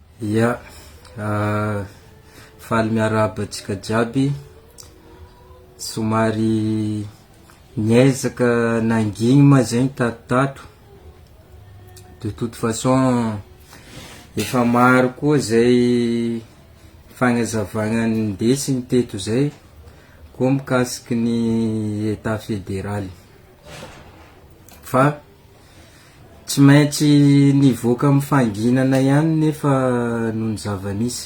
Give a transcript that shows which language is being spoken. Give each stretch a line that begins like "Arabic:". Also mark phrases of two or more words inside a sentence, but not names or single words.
Malagasy: Ya, faly miarahaba antsika jiaby. Somary niezaka nanginy ma zegny tatotato.
French: De toute façon,
Malagasy: efa maro koa zay fagnazavagna ndesiny teto zay, koa mikasiky ny
French: état fédéral.
Malagasy: Fa tsy maintsy nivoaka amin'ny fanginana ihany nefa noho ny zava-misy.